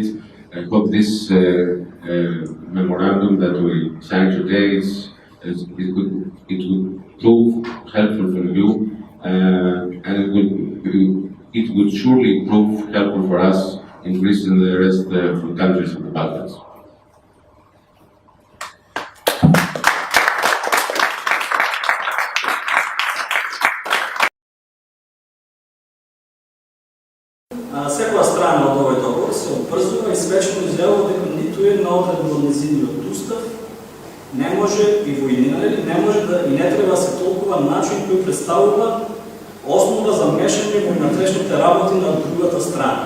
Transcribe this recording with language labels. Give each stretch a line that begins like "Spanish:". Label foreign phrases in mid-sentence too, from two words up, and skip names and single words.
English: I hope this memorandum that we signed today it would prove helpful for you, and it would surely prove helpful for us in Greece and the rest of the countries of the Balkans.
Macedonian: Секоја страна од овој договор се обврзува и свечено изјавува дека ниту една одредба од нејзиниот устав не може и во иднина не може да и не треба да се толкува начин кој представува основа за мешање во внатрешните работи на другата страна.